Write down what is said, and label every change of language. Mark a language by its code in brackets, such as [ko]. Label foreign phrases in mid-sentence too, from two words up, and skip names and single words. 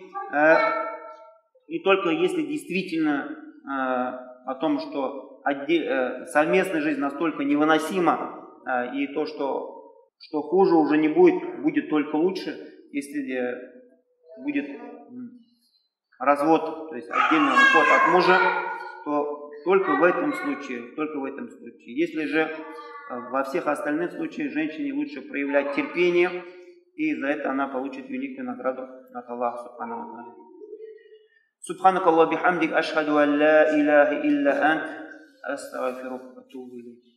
[ru] И только если действительно о том, что совместная жизнь настолько невыносима, и то, что хуже уже не будет, будет только лучше, если будет развод, то есть отдельный уход от мужа, то только в этом случае. Если же во всех остальных случаях женщине лучше проявлять терпение, и за это она получит великую награду от Аллаха [ar] سبحانه وتعالى. سبحانك اللهم بحمدك، أشهد أن لا إله إلا أنت، أستغفرك وأتوب إليك.